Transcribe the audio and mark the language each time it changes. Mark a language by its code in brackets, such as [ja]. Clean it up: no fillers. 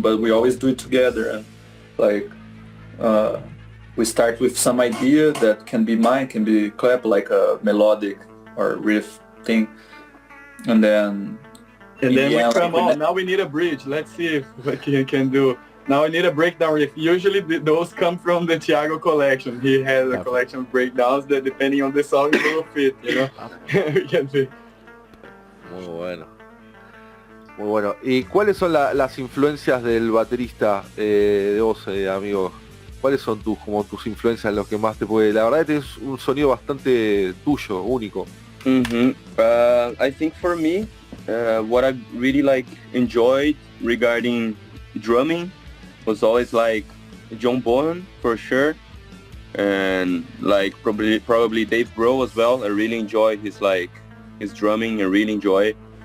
[en] But we always do it together, and like we start with some idea that can be mine, can be clap, like a melodic or riff thing, and then we come on, now we need a bridge. Let's see if what he can do. Now I need a breakdown riff. Usually those come from the Thiago collection. He has a collection of breakdowns that depending on the song it will fit, We can see. [es] Muy bueno. Muy bueno. ¿Y cuáles son las influencias del baterista de vos, amigo? ¿Cuáles son tus influencias en los que más te puede? La verdad es que es un sonido bastante tuyo, único. [en] I think for me, what I really enjoyed regarding drumming was always John Bonham for sure, and probably Dave Grohl as well. I really enjoy his drumming. I really enjoy it.